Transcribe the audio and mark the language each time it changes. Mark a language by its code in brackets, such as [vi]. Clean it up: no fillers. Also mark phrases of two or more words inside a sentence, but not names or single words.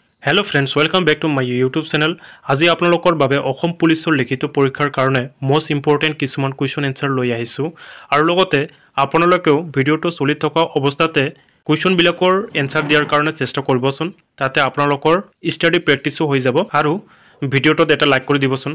[en] Hello friends welcome back to my YouTube channel. [as] আজি আপোনালোকৰ বাবে অসম পুলিচৰ লিখিত পৰীক্ষাৰ কাৰণে [en] most important [as] কিছুমান [en] question answer [as] লৈ আহিছো আৰু লগতে আপোনালোকেও ভিডিওটো চলি থকা অৱস্থাতে কুৱেশ্যন বিলাকৰ এনসাৰ দিয়াৰ কাৰণে চেষ্টা কৰিবচোন, তাতে আপোনালোকৰ [en] study practiceও [as] হৈ যাব আৰু ভিডিওটোত এটা লাইক কৰি দিবচোন।